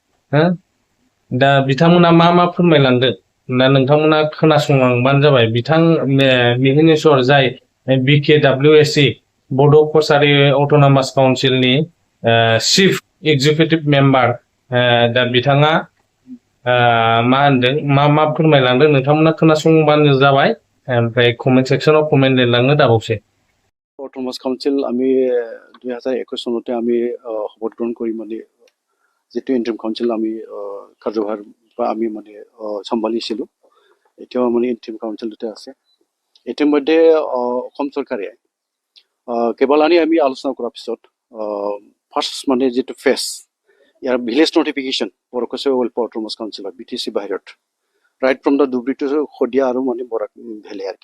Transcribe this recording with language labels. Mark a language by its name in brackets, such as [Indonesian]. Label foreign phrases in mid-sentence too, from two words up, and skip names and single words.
[Bodo] दा बिथांमोना मा फोरमायलांदों दा नोंथांमोना खोनासंलांबानो जाबाय बिथां मिहिनेश्वर जाय बिकेडब्लिउएसि बड' कसारि अट'नमास काउन्सिलनि चिफ एग्जिकिउटिभ मेम्बार दा बिथाङा मा होनदों मा फोरमायलांदों नोंथांमोना खोनासंबानो जाबाय ओमफ्राय कमेन्ट सेक्सनाव कमेन्ट लिरलांनो दाबावसै [Assamese] অট'নমাস কাউন্সিল আমি 2021 চনতে আমি শপত গ্ৰহণ কৰি মানে যেটো [English] interim council [Assamese] আমি কাৰ্যভাৰ বা আমি মানে চম্ভালিছিলো এতিয়াও মানে [English] interim council [Assamese] আছে ইতিমধ্যে অসম চৰকাৰে কেৱলানি আমি আলোচনা কৰাৰ পিছত ফাৰ্ষ্ট মানে যেটো ফেজ ইয়াৰ [English] village notification [Assamese] বৰকচে ৱেলফেয়াৰ অট'নমাস কাউন্সিলৰ বিটিচি বাহিৰত [English] right from the [Assamese] ধুবুৰী টু শদিয়া আৰু মানে বৰাক ভেলী আৰু